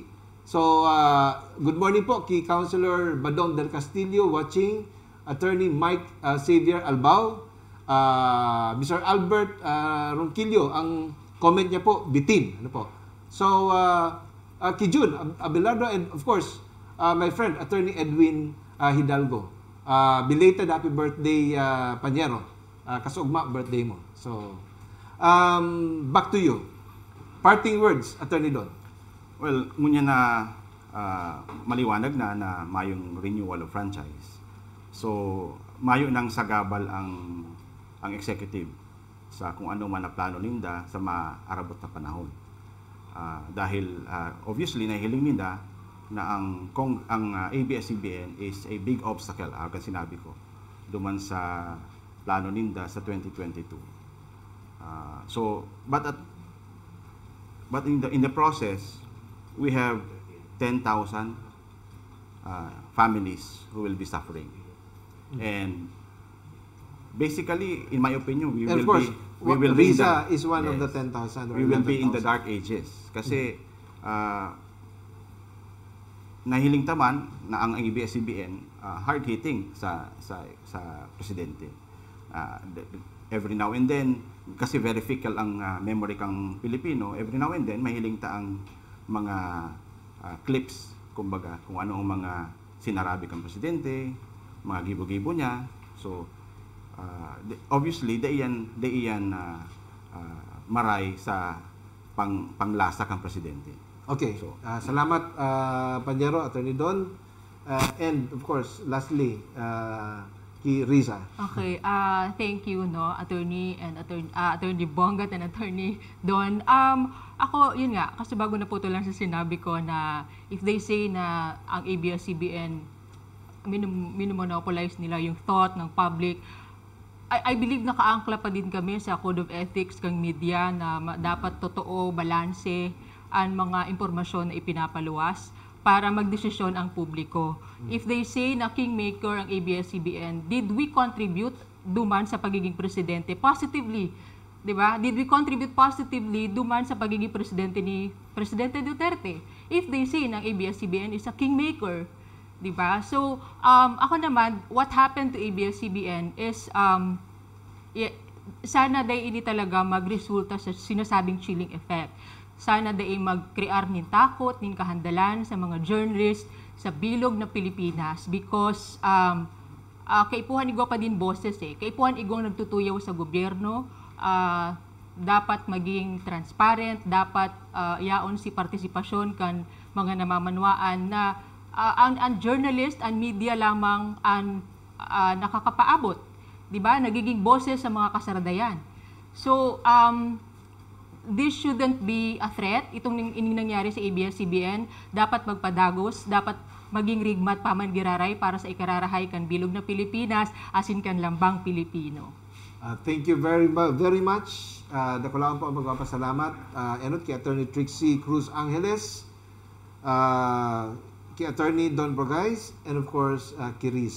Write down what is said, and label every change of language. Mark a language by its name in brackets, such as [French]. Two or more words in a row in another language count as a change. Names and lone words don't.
[Bikol] So, [English] good morning [Bikol] po kay Councilor Badong del Castillo watching, Attorney Mike Xavier Albao, Mr. Albert Ronquillo, ang comment niya po, bitin. Ano po? So, kay June Abelardo and of course, my friend, Attorney Edwin Hidalgo. [English] Belated happy birthday, Panyero. [Bikol] Kasugma birthday mo. [English] So, back to you. Parting words, Attorney Don. Well, [Bikol] ngunya na maliwanag na mayong [English] renewal of franchise. [Bikol] So, mayo nang sagabal ang executive sa kung ano man na plano ninda sa maarabot na panahon. Dahil obviously nahiling ninda na ang ABS-CBN [English] is a big obstacle, [Bikol] kan sinabi ko, duman sa plano ninda sa 2022. [English] But in the process, we have 10,000 families who will be suffering. And basically, in my opinion, we will Risa is one of the 10,000. We will be in the dark ages. [Bikol] Kasi nahiling taman na ang ABS-CBN hard-hitting sa presidente. [English] Every now and then, kasi very fickle ang memory [Bikol] kang Pilipino, [English] every now and then, [Bikol] mahiling ta ang mga clips, kumbaga, kung ano ang mga sinarabi kang presidente, mga gibo-gibo niya. So, obviously, daiyan maray sa panglasa kang presidente. [English] Okay. [Bikol] So, salamat, Panyero, Attorney Don. [English] And, of course, lastly, kay Riza. Okay, thank you, no, Attorney Bongat and Attorney Don. [Filipino] Ako, yun nga, kasi bago na po ito lang sa sinabi ko na [English] if they say [Filipino] na ang ABS-CBN minomonopolize nila yung thought ng public, [English] I believe [Filipino] nakaangkla pa din kami sa Code of Ethics [Bikol] kang media na dapat totoo, balanse ang mga impormasyon na ipinapaluwas para magdesisyon ang publiko. [English] If they say na kingmaker ang ABS-CBN, did we contribute [Bikol] duman sa pagiging presidente positively? Diba? [English] Did we contribute positively [Bikol] duman sa pagiging presidente ni Presidente Duterte? [English] If they say na ang ABS-CBN is a kingmaker, Diba? [Bikol] So, ako naman, [English] what happened to ABS-CBN is, [Bikol] sana day ini talaga magresulta sa sinasabing [English] chilling effect. [Bikol] Sana day mag-crear ng takot, ng kahandalan sa mga journalists sa bilog na Pilipinas because kaipuhan igwa pa din boses Kaipuhan igwang nagtutuyaw sa gobyerno, dapat maging transparent, dapat yaon si partisipasyon kan mga namamanwaan na ang journalist, ang media lamang ang nakakapaabot. Diba? Nagiging boses sa mga kasaradayan. [English] So, this shouldn't be a threat. [Bikol] Itong nangyari sa ABS-CBN, dapat magpadagos, dapat maging rigmat paman giraray para sa ikararahay kan bilog na Pilipinas, asin kan lambang Pilipino. [English] Thank you very much. [Bikol] Dakulaan po ang magpapasalamat. Enot kay Attorney Trixie Cruz Angeles, kay Attorney Don Brogais, and of course, Kirisa.